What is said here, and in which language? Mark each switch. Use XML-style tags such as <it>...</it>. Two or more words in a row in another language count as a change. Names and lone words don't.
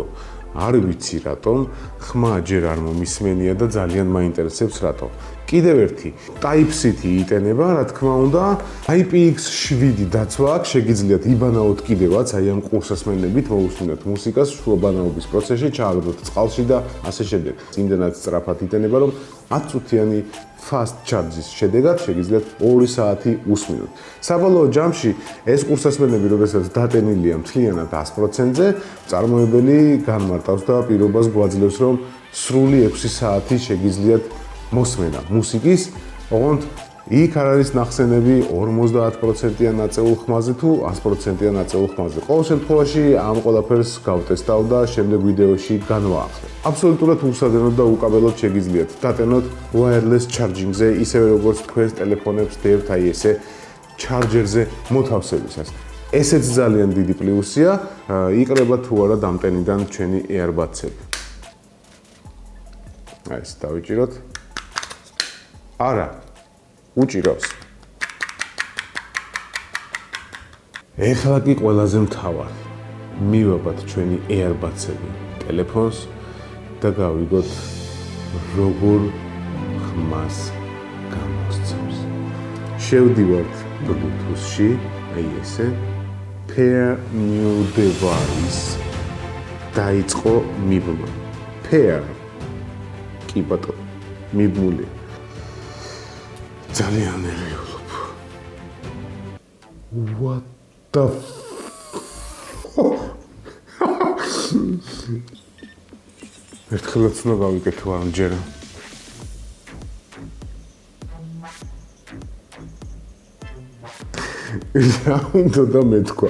<ka>არ ვიცი რატომ, ხმა ჯერ არ მომისმენია და ძალიან მაინტერესებს რატომ. კიდევ ერთი Type-C-ი იტენება, რა თქმა უნდა, IPX7 დაცვა აქვს, შეგიძლიათ იბანაოთ კიდევაც, აი ამ ყურსასმენებით მოусმინოთ მუსიკას, შუაბანაობის პროცესში ჩააგდოთ წყალში და ასე შემდეგ. იმდენად სწრაფად იტენება, რომ 10 წუთიანი</ka> <en>fast charge-ის</en> <ka>შედეგად შეგიძლიათ 2 საათი უსმინოთ. საბოლოო ჯამში ეს ყურსასმენები, როდესაც დატენილია მთლიანად 100%-ზე, წარმოებელი განმარტავს და პირობას გვაძლევს, რომ სრული 6 საათი შეგიძლიათ მოსმენა მუსიკის, ოღონდ იქ არ არის ნახსენები 50%-იან ნაწეულ ხმაზე თუ 100%-იან ნაწეულ ხმაზე. ყოველ შემთხვევაში ამ ყველაფერს გავტესტავ და შემდეგ ვიდეოში განვაახლე. აბსოლუტურად უსადენოდ და უკაბელოდ შეგიძლიათ დატენოთ</ka> <en>wireless charging-ზე,</en> <ka>ისევე როგორც თქვენს ტელეფონებს დებთ აი ესე ჩარჯერზე მოთავსებისას. ესეც ძალიან დიდი პლუსია, იყრება თუ არა დამტენიდან ჩვენი EarBuds-ები. აი ეს დავიჭიროთ. არა, უჭირავს. ეხლა კი ყველაზე მთავარი. მივაბათ ჩვენი EarBuds-ები ტელეფონს და გავიგოთ როგორ ხმას გამოსცემს. შევდივართ Bluetooth-ში, აი ესე.</ka> <en>Pair new device.</en> <ka>დაიწყო მიბმა. Pair. კი ბატონო, მიბმული. ძალიან ნერვიულობ.</ka> <en>What the</en> <ka>ერთხელაც უნდა გავიკეთო ამჯერა. რა უნდა და მეთქვა.</ka>